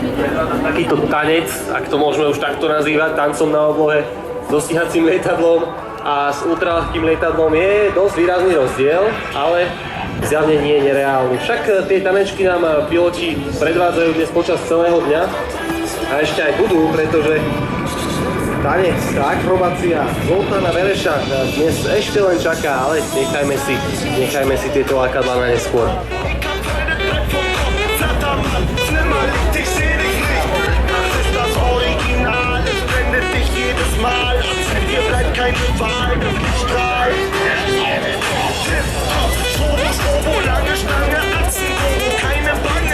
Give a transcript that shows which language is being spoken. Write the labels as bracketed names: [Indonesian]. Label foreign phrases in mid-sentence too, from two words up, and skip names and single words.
[Slovak] Takýto tanec, ak to môžeme už takto nazývať, tancom na oblohe so stíhacím lietadlom, a s ultraľahkým lietadlom je dosť výrazný rozdiel, ale zjavne nie je nereálny. Však tie tanečky nám piloti predvádzajú dnes počas celého dňa a ešte aj budú, pretože tanec, akrobácia, Zoltána Vereša dnes ešte len čaká, ale nechajme si tieto lákadlá na neskôr. [German] Hier bleibt keine Wahl, ich strahl. Strobo, lange Stange, Atzen, keine Bange.